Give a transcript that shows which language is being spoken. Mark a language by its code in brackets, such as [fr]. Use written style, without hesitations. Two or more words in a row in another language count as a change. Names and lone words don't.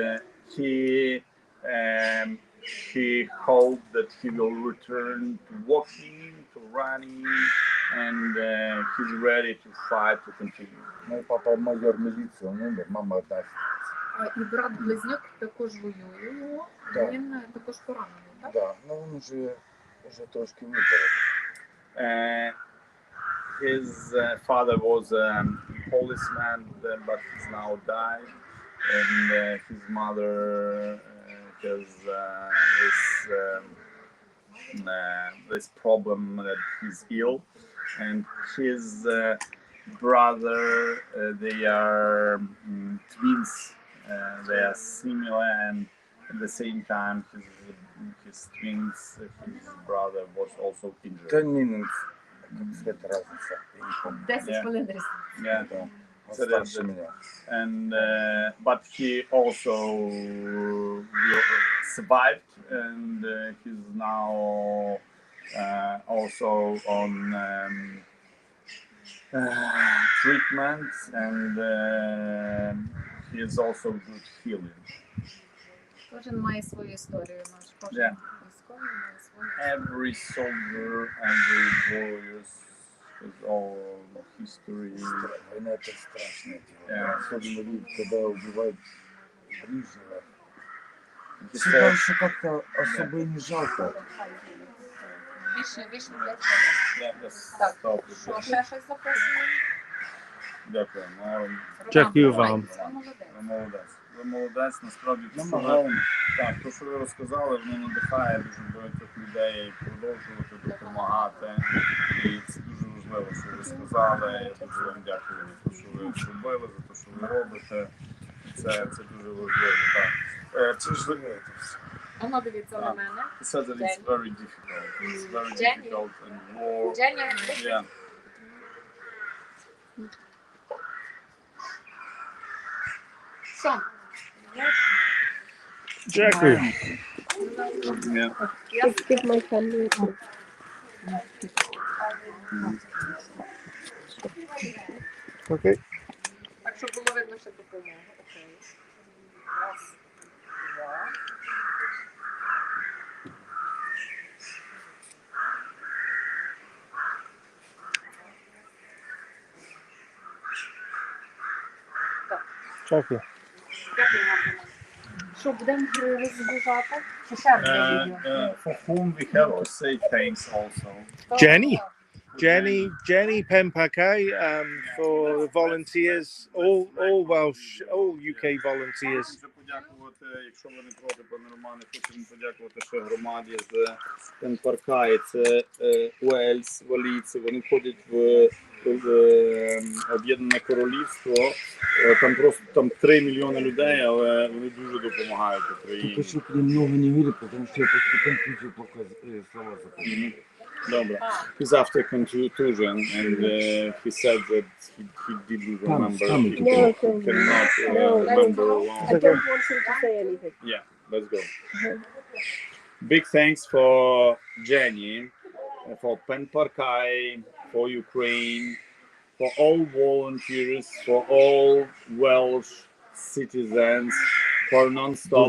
[en] he hoped that he will return to walking, to running, and he's ready to fight, to continue. [ru] Мой папа майор милиции, он умер, мама одна. [uk] І брат-близнюк також воює, Так. він також поранений, так? [ru] Да, но он уже трошки выздоровел. [en] His father was a policeman, but he's now died, and his mother has this problem that he's ill, and his brother, they are twins. They are similar, and at the same time, his twins, his brother was also injured. 10 minutes, [ru] как сказать, разница. Я не помню. [uk] 10 хвилин різниця. [en] Yeah. [ru] Да. Он [en] So [ru] старше меня. [en] And but he also survived, and he's now also on treatment, and he is also good healing. [uk] Кожен має свою історію. Наш кожен [en] Yeah. [uk] військовий має свою історію. [en] Every soldier, every warrior has all history. [ru] Война это страшно. [en] Yeah. [ru] Особенно люди, когда убивают ближнего. [en] He [ru] Все [en] said, [ru] дальше как-то особо и не жалко. [uk] Більше 5 хвилин. [en] yeah, let's [uk] Так. [en] stop. [uk] Що, ще щось записано? Дякую. Дякую Роман, вам. ви молодець. Ви молодець. Ви молодець. Насправді, те, що ви, Намагаємо. так, те, що ви розказали, воно надихає дуже багатьох людей продовжувати допомагати. І це дуже важливо, що ви сказали. Я дуже вам дякую за те, що ви зробили, за те, що ви робите. Це дуже важливо. Так. Це ж Воно дивіться на мене. [en] he said that it's very difficult. It's very Jenny. difficult and war. [uk] Женя, [en] Yeah. [uk] що? Дякую. [en] Yeah. Give my family. [uk] Окей. Так, щоб було видно, що допомога. Окей. Раз, два. Дякую. Дякую вам. Роман. Що, будемо розгружати? Чи ще одне відео? [en] For whom we have to say thanks also. Jenny. Jenny Penpakai for the volunteers, all Welsh, all UK volunteers. [uk] Хочу подякувати, якщо ви не проти, пане Романе, хочемо подякувати ще громаді з Пенпаркаї. Це Уельс, валійці. Вони входять в Об'єднане Королівство. Там 3 мільйони людей, але вони дуже допомагають Україні. [ru] Только что немного не видел, потому что я после контузии слова запомнил. [uk] Добре. [en] He's after contusion, and he said that he didn't remember. He No, cannot no, remember I long. don't want him to say anything. Yeah, let's go. Big thanks for Jenny, for Penparkai, for Ukraine, for all volunteers, for all Welsh citizens, for non-stop